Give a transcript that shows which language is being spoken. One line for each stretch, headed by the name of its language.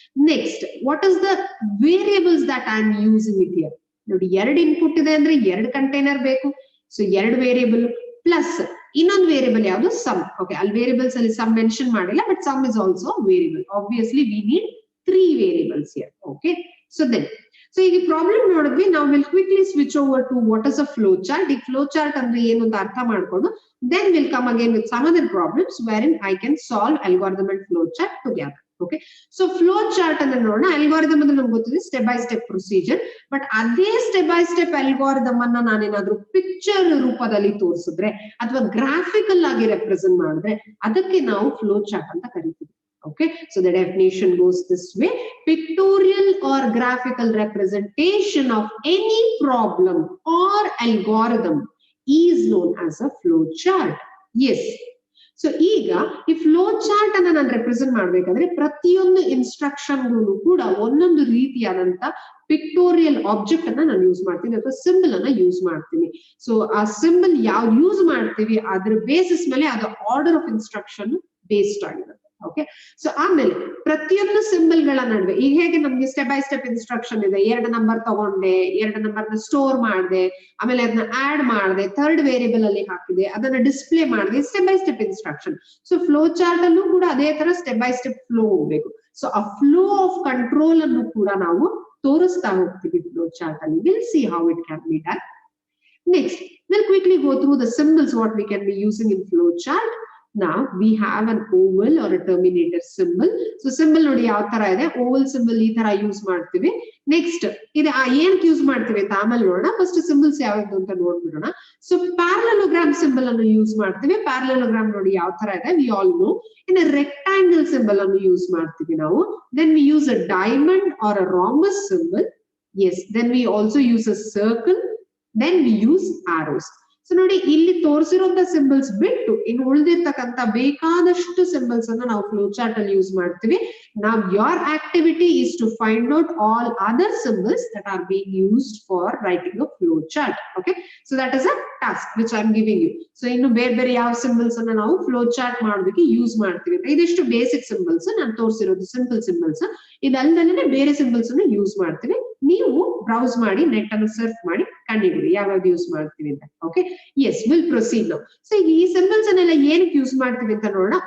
English: Next, what is the variables that I am using it here?
Kannada: ನೋಡಿ, 2 input ಇದೆ ಅಂದ್ರೆ 2 container ಬೇಕು. So 2 variable plus ಇನ್ನೊಂದು variable ಯಾವುದು? ಸಮ್. ಓಕೆ, ಅಲ್ಲಿ ವೇರಿಯಬಲ್ಸ್ ಅಲ್ಲಿ ಸಮ್ ಮೆನ್ಷನ್ ಮಾಡಿಲ್ಲ,
English: But sum is also variable. Obviously we need 3 variables here.
Kannada: Okay, so then so ಈಗ ಪ್ರಾಬ್ಲಮ್ ನೋಡಿದ್ವಿ.
English: ನಾವು will quickly switch over to what is a flow chart.
Kannada: ಈ flow chart ಅಂದ್ರೆ ಏನು ಅಂತ ಅರ್ಥ ಮಾಡ್ಕೊಂಡು
English: then we'll come again with some other problems wherein I can solve algorithm and flow chart together.
Kannada: Okay, so flow chart ಅನ್ನ ನೋಡೋಣ. Algorithm ಅಂದ್ರೆ ನಮ್ಗೆ ಗೊತ್ತಿದೆ step by step procedure, but ಅದೇ ಸ್ಟೆಪ್ ಬೈ ಸ್ಟೆಪ್ ಅಲ್ಗಾರಿದಮ್ ಅನ್ನ ನಾನೇನಾದ್ರೂ picture ರೂಪದಲ್ಲಿ ತೋರಿಸಿದ್ರೆ ಅಥವಾ ಗ್ರಾಫಿಕಲ್ ಆಗಿ ರೆಪ್ರೆಸೆಂಟ್ ಮಾಡಿದ್ರೆ ಅದಕ್ಕೆ ನಾವು ಫ್ಲೋ ಚಾರ್ಟ್ ಅಂತ ಕರಿತೀವಿ.
English: Okay, so the definition goes this way: pictorial or graphical representation of any problem or algorithm is known as a flow chart.
Kannada: Yes, so ಈಗ ಈ ಫ್ಲೋ ಚಾರ್ಟ್ ಅನ್ನ ನಾನು ರೆಪ್ರೆಸೆಂಟ್ ಮಾಡ್ಬೇಕಾದ್ರೆ ಪ್ರತಿಯೊಂದು ಇನ್ಸ್ಟ್ರಕ್ಷನ್ ಕೂಡ ಒಂದೊಂದು ರೀತಿಯಾದಂತ ಪಿಕ್ಟೋರಿಯಲ್ ಆಬ್ಜೆಕ್ಟ್ ಅನ್ನ ನಾನು ಯೂಸ್ ಮಾಡ್ತೀನಿ ಅಥವಾ ಸಿಂಬಲ್ ಅನ್ನ ಯೂಸ್ ಮಾಡ್ತೀನಿ. ಸೊ ಆ ಸಿಂಬಲ್ ಯಾವ್ದು ಯೂಸ್ ಮಾಡ್ತೀವಿ ಅದ್ರ ಬೇಸಿಸ್ ಮೇಲೆ ಅದು ಆರ್ಡರ್ ಆಫ್ ಇನ್ಸ್ಟ್ರಕ್ಷನ್ ಬೇಸ್ಡ್ ಆಗಿರುತ್ತೆ. ಓಕೆ, ಸೊ ಆಮೇಲೆ ಪ್ರತಿಯೊಂದು ಸಿಂಬಲ್ ಗಳ ನಡುವೆ ಈಗ ಹೇಗೆ ನಮ್ಗೆ ಸ್ಟೆಪ್ ಬೈ ಸ್ಟೆಪ್ ಇನ್ಸ್ಟ್ರಕ್ಷನ್ ಇದೆ, 2 ನಂಬರ್ ತಗೊಂಡೆ, 2 ನಂಬರ್ನ ಸ್ಟೋರ್ ಮಾಡಿದೆ, ಆಮೇಲೆ ಅದನ್ನ ಆಡ್ ಮಾಡಿದೆ, 3rd ವೇರಿಯಬಲ್ ಅಲ್ಲಿ ಹಾಕಿದೆ, ಅದನ್ನ ಡಿಸ್ಪ್ಲೇ ಮಾಡಿದೆ, step by step instruction. So flow chart ಅಲ್ಲೂ ಕೂಡ ಅದೇ ತರ ಸ್ಟೆಪ್ ಬೈ ಸ್ಟೆಪ್ ಫ್ಲೋ ಹೋಗ್ಬೇಕು. ಸೊ ಆ ಫ್ಲೋ ಆಫ್ ಕಂಟ್ರೋಲ್ ಅನ್ನು ಕೂಡ ನಾವು ತೋರಿಸ್ತಾ ಹೋಗ್ತೀವಿ ಫ್ಲೋ ಚಾರ್ಟ್ ಅಲ್ಲಿ.
English: Will see how it can be done. Next, we'll quickly go through the symbols what we can be using in flow chart. Now we have an oval or a terminator symbol.
Kannada: So symbol ನೋಡಿ ಯಾವ ತರ ಇದೆ, oval symbol ಈ ತರ use ಮಾಡ್ತೀವಿ. Next ಇದು ಏನಕ್ಕೆ use ಮಾಡ್ತೀವಿ ಅಂತ ಆಮೇಲೆ ನೋಡೋಣ. ಫಸ್ಟ್ ಸಿಂಬಲ್ಸ್ ಯಾವ್ದು ಅಂತ ನೋಡ್ಬಿಡೋಣ. ಸೊ ಪ್ಯಾರಲೋಗ್ರಾಮ್ ಸಿಂಬಲ್ ಅನ್ನು ಯೂಸ್ ಮಾಡ್ತೀವಿ. ಪ್ಯಾರಲೋಗ್ರಾಮ್ ನೋಡಿ ಯಾವ ತರ ಇದೆ,
English: We all know.
Kannada: ಇನ್ನು ರೆಕ್ಟಾಂಗಲ್ ಸಿಂಬಲ್ ಅನ್ನು ಯೂಸ್ ಮಾಡ್ತೀವಿ ನಾವು.
English: Then we use a diamond or a rhombus symbol. Yes, then we also use a circle, then we use arrows.
Kannada: So ನೋಡಿ, ಇಲ್ಲಿ ತೋರಿಸಿರುವಂತ ಸಿಂಬಲ್ಸ್ ಬಿಟ್ಟು ಇನ್ನು ಉಳಿದಿರ್ತಕ್ಕಂಥ ಬೇಕಾದಷ್ಟು ಸಿಂಬಲ್ಸ್ ಅನ್ನ ನಾವು ಫ್ಲೋ ಚಾರ್ಟ್ ಅಲ್ಲಿ ಯೂಸ್ ಮಾಡ್ತೀವಿ.
English: Now your activity is to find out all other symbols that are being used for writing a flow chart. Okay, so that is a task which I am giving you.
Kannada: So ಇನ್ನು ಬೇರೆ ಬೇರೆ ಯಾವ symbols ಅನ್ನ ನಾವು flow chart ಮಾಡೋದಕ್ಕೆ use ಮಾಡ್ತೀವಿ. ಇದಿಷ್ಟು basic symbols, ನಾನು ತೋರಿಸಿರೋದು ಸಿಂಪಲ್ ಸಿಂಬಲ್ಸ್. ಇದಲ್ಲದೆ ಬೇರೆ ಸಿಂಬಲ್ಸ್ ಅನ್ನ ಯೂಸ್ ಮಾಡ್ತೀವಿ. ನೀವು ಬ್ರೌಸ್ ಮಾಡಿ, ನೆಟ್ ಅನ್ನು ಸರ್ಚ್ ಮಾಡಿ ಕಂಡುಹಿಡಿಯಿರಿ ಯಾವ್ಯಾವ್ದು ಯೂಸ್ ಮಾಡ್ತೀವಿ ಅಂತ.
English: Okay, yes, will proceed now.
Kannada: So ಈಗ ಈ ಸಿಂಬಲ್ಸ್ ಅನ್ನೆಲ್ಲ ಏನಕ್ಕೆ ಯೂಸ್ ಮಾಡ್ತೀವಿ ಅಂತ ನೋಡೋಣ.